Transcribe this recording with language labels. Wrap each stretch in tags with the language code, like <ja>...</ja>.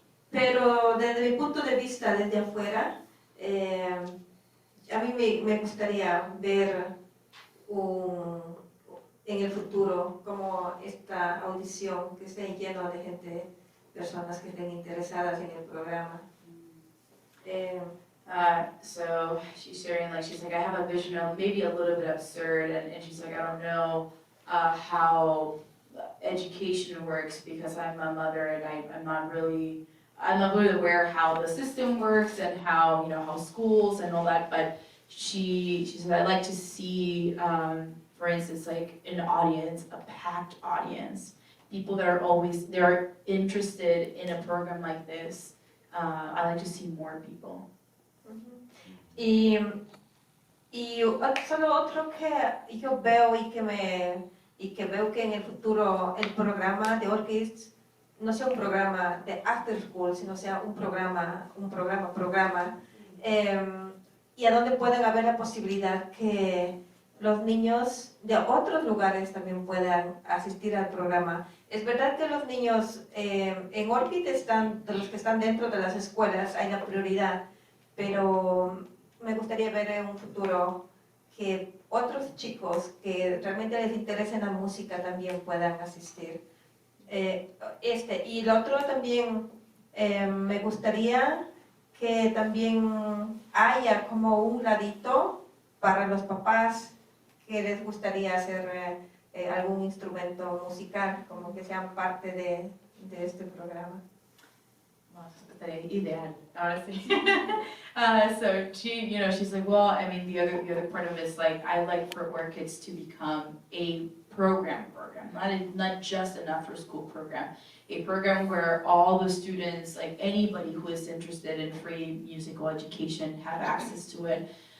<es>Pero desde mi punto de vista, desde afuera, a mí me gustaría ver en el futuro como esta audición que esté lleno de gente, personas que estén interesadas en el programa.</es> <en>So she's sharing, she's like, I have a vision of maybe a little bit absurd, and she's like, I don't know how education works because I'm a mother and I'm not really aware how the system works and how, how schools and all that, but she said, I'd like to see, for instance, like an audience, a packed audience, people that are interested in a program like this. I like to see more people.</en> <es>Y solo otro que yo veo y que veo que en el futuro el programa de Orchids no sea un programa de after school, sino sea un programa, y a donde pueden haber la posibilidad que los niños de otros lugares también puedan asistir al programa. Es verdad que los niños en Orchid de los que están dentro de las escuelas hay la prioridad, pero me gustaría ver en un futuro que otros chicos que realmente les interese la música también puedan asistir. Y lo otro también, me gustaría que también haya como un ladito para los papás que les gustaría hacer algún instrumento musical, como que sean parte de este programa.</es> <en>Ideal, honestly. So she's like, well, I mean, the other part of it is like, I like for Orchids to become a program, not just an after school program, a program where all the students, like anybody who is interested in free musical education have access to it.</en>